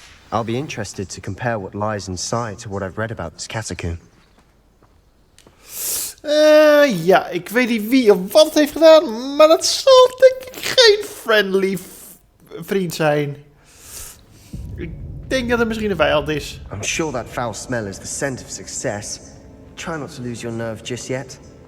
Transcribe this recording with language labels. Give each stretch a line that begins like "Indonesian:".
English: I'll be interested to compare what lies inside to what I've read about this catacomb.
Dutch: Ja, ik weet niet wie of wat het heeft gedaan, maar dat zal denk ik geen friendly vriend zijn. Ik denk dat het misschien een vijand is.
English: I'm sure that foul smell is the scent of success. Try not to lose your nerve just yet.